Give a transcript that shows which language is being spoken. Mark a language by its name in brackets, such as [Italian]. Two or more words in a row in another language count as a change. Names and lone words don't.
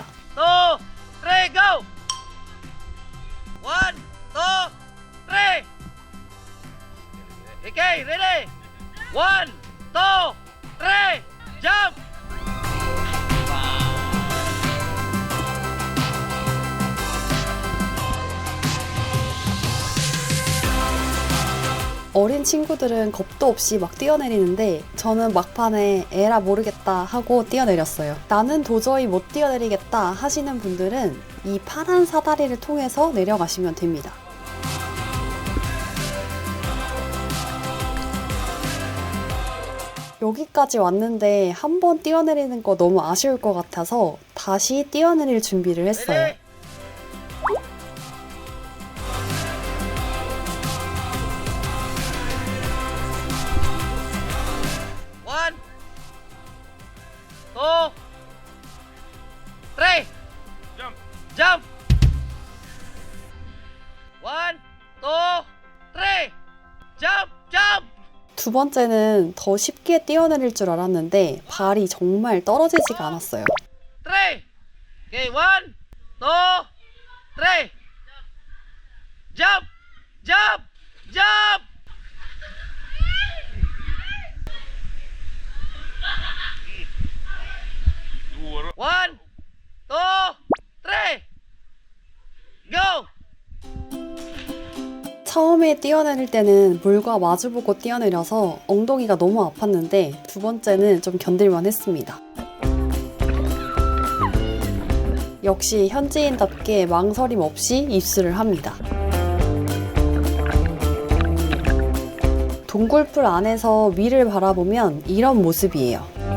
[English] 2, 3, go! 1, 2, 3! Okay, ready? 1, 2, 3, jump! [Korean] 어린 친구들은 겁도 없이 막 뛰어내리는데 저는 막판에 에라 모르겠다 하고 뛰어내렸어요. 나는 도저히 못 뛰어내리겠다 하시는 분들은 이 파란 사다리를 통해서 내려가시면 됩니다. 여기까지 왔는데 한 번 뛰어내리는 거 너무 아쉬울 것 같아서 다시 뛰어내릴 준비를 했어요. [English] Ready? One, two, three. Jump. Jump. 1, 2, 3. Jump. Jump. [Korean] 두 번째는 더 쉽게 뛰어내릴 줄 알았는데 발이 정말 떨어지지가 않았어요. [English] 3. Okay, 1, 2, 3. Jump. Jump. Jump. One, two, three, go! [Korean] 처음에 뛰어내릴 때는 물과 마주보고 뛰어내려서 엉덩이가 너무 아팠는데 두 번째는 좀 견딜만 했습니다. 역시 현지인답게 망설임 없이 입수를 합니다. 동굴풀 안에서 위를 바라보면 이런 모습이에요.